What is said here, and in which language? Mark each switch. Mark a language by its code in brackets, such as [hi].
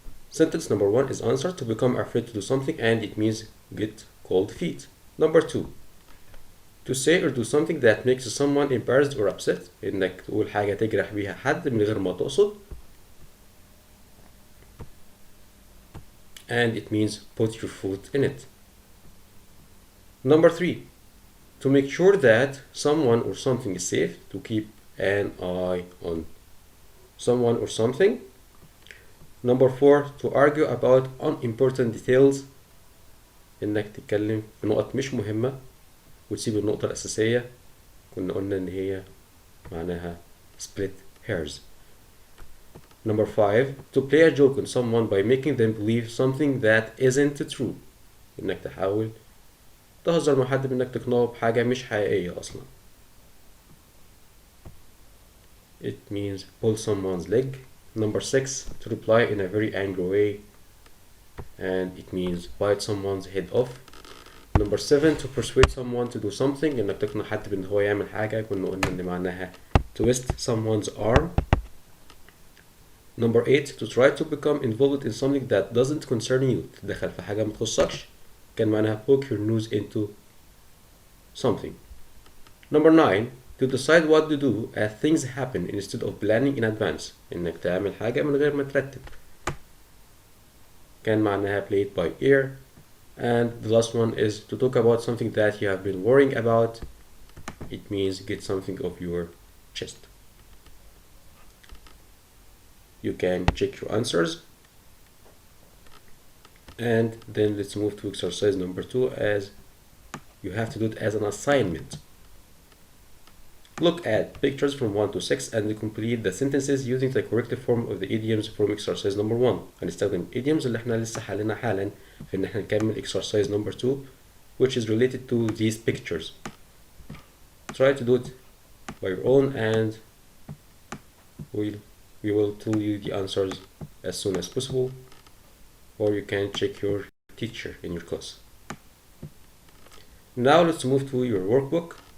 [en] Sentence number 1 is answer. To become afraid to do something, and it means get cold feet. Number 2, to say or do something that makes someone embarrassed or upset. [ar] إنك تقول حاجة تجرح بيها حد من غير ما تقصد. [en] And it means put your foot in it. Number 3, to make sure that someone or something is safe. To keep an eye on someone or something. Number 4, to argue about unimportant details. [ar] إنك تتكلم في نقط مش مهمة وتسيب النقطة الأساسية. كنا قلنا إن هي معناها [en] split hairs. Number 5, to play a joke on someone by making them believe something that isn't true. [ar] إنك تحاول تهزر مع حد بإنك تقنعه بحاجة مش حقيقية أصلا. [en] It means pull someone's leg. Number 6, to reply in a very angry way, and it means bite someone's head off. Number 7, to persuade someone to do something. [ar] إنك تقنع حد بإن هو يعمل حاجة. كنا قلنا إن معناها [en] twist someone's arm. Number 8, to try to become involved in something that doesn't concern you. [ar] تدخل في حاجة متخصكش. كان معناها [en] poke your nose into something. Number 9, to decide what to do as things happen instead of planning in advance. [ar] إنك تعمل حاجة من غير ما ترتب. كان معناها [en] play it by ear. And the last one is to talk about something that you have been worrying about. It means get something off your chest. You can check your answers. And then let's move to exercise number 2, as you have to do it as an assignment. Look at pictures from 1 to 6 and complete the sentences using the correct form of the idioms from exercise number 1. [ar] هنستخدم idioms اللي احنا لسه حلينا حالا في ان احنا نكمل [en] exercise number 2, which is related to these pictures. Try to do it by your own, and we will tell you the answers as soon as possible, or you can check your teacher in your class. Now let's move to your workbook.